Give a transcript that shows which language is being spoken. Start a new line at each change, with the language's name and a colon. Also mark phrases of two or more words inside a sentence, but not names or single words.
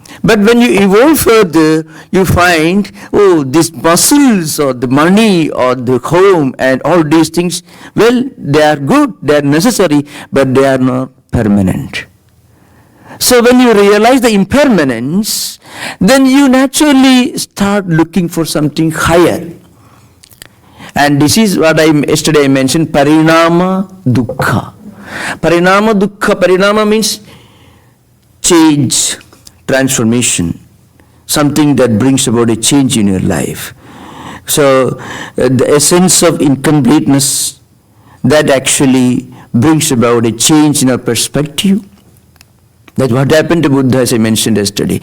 English: But when you evolve further, you find, these muscles or the money or the home and all these things, well, they are good, they are necessary, but they are not permanent. So when you realize the impermanence, then you naturally start looking for something higher. And this is what yesterday I mentioned,
Sanskrit: parinama dukkha. Parinama dukkha,
English: parinama means change, transformation, something that brings about a change in your life. So the essence of incompleteness, that actually brings about a change in our perspective. That's what happened to Buddha, as I mentioned yesterday.